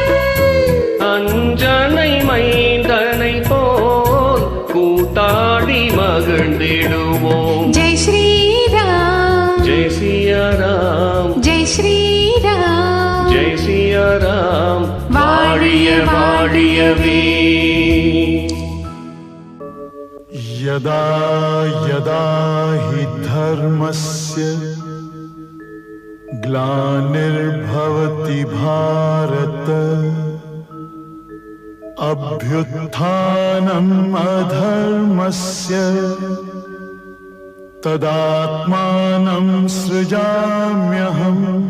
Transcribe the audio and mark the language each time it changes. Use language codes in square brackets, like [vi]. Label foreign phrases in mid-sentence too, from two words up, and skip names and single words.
[ta] அஞ்சனை மைந்தனை போல் கூத்தாடி மகிழ்ந்திடுவோம் [hi] जय श्रीराम जय सियाराम जय श्रीराम जय सियाराम [ta] வாழிய வாழியவே [sa] यदा यदा हि धर्मस्य ग्लानिर्भवति भारत अभ्युत्थानम् अधर्मस्य तदात्मानं सृजाम्यहम्